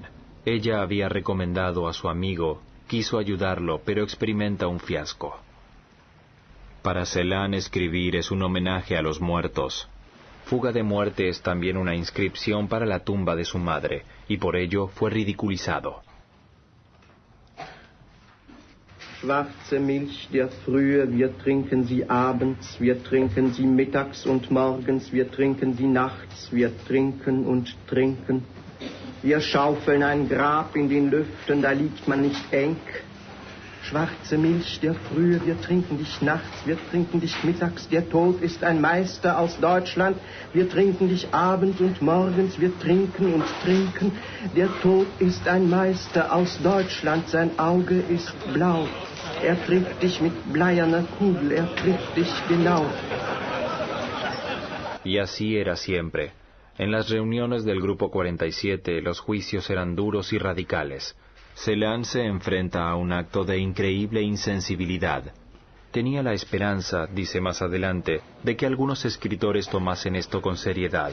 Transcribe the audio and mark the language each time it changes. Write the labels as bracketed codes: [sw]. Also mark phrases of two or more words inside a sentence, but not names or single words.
[es] Ella había recomendado a su amigo, quiso ayudarlo, pero experimenta un fiasco. Para Celan, escribir es un homenaje a los muertos. Fuga de muerte es también una inscripción para la tumba de su madre, y por ello fue ridiculizado. [de] Schwarze Milch der Frühe, wir trinken sie abends, wir trinken sie mittags und morgens, wir trinken sie nachts, wir trinken und trinken. Wir schaufeln ein Grab in den Lüften, da liegt man nicht eng. Schwarze Milch der Frühe, wir trinken dich nachts, wir trinken dich mittags, der Tod ist ein Meister aus Deutschland, wir trinken dich abends und morgens, wir trinken und trinken, der Tod ist ein Meister aus Deutschland, sein Auge ist blau, er trifft dich mit bleierner Kugel, er trifft dich genau. [es] Y así era siempre. En las reuniones del Grupo 47, los juicios eran duros y radicales. Celan se enfrenta a un acto de increíble insensibilidad. Tenía la esperanza, dice más adelante, de que algunos escritores tomasen esto con seriedad.